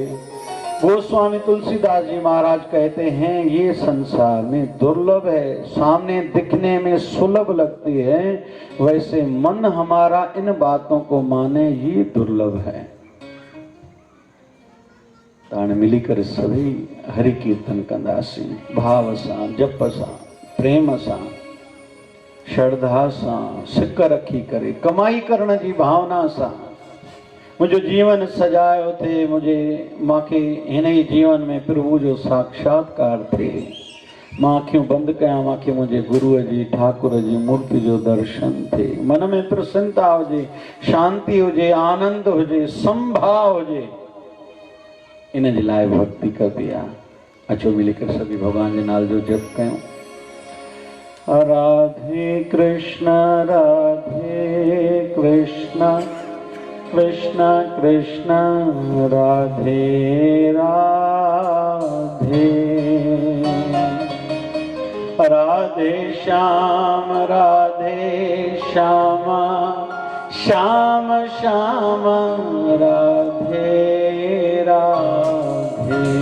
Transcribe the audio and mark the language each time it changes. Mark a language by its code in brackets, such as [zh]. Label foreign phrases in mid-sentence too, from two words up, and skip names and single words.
[hi] गोस्वामी तुलसीदास जी महाराज कहते हैं ये संसार में दुर्लभ है, सामने दिखने में सुलभ लगती है, वैसे मन हमारा इन बातों को माने ये दुर्लभ है। [sd] ताण मिलीकर सभी हरि कीर्तन कंदासी, भाव सां, जप सां, प्रेम सां, श्रद्धा सां, सिक रखी करे, कमाई करण जी भावना सां मुझे जीवन सजायो थे। मुझे मांखे हिन ही जीवन में प्रभु जो साक्षात्कार थे। मां अखियूं बंदि कयां, मांखे मुंहिंजे गुरुअ जी, ठाकुर जी मूर्ति जो दर्शन थे। मन में प्रसन्नता हुजे, शांति हुजे, आनंद हुजे, संभाव हुजे, इन जे लाइ भक्ति करबी आहे। अचो मिली कर सभी भगवान जे नाल जो जप कयूं। राधे कृष्ण कृष्ण कृष्ण राधे राधे, राधे श्याम श्याम श्याम राधे राधे,